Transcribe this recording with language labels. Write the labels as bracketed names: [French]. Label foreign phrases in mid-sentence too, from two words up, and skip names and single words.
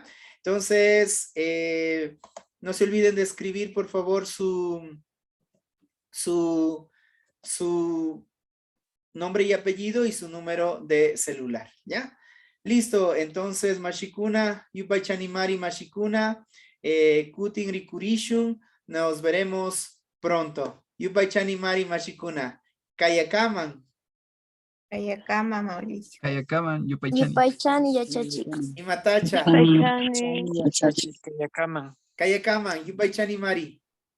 [Spanish] Entonces, no se olviden de escribir, por favor, su su nombre y apellido y su número de celular, ¿ya? Listo, entonces [Quechua] Mashikuna, Yupaychanimari Mashikuna, Kutin Rikurishun, [Spanish] nos veremos pronto. [Quechua] Yupaychanimari Mashikuna, Kayakaman. Kayakama, Mauricio. Kayakaman, Yupaychani. Yupaychani yachachik. Imatacha. Yupaychani. Yachachi, Kayakaman. Kayakaman, Yupaychanimari.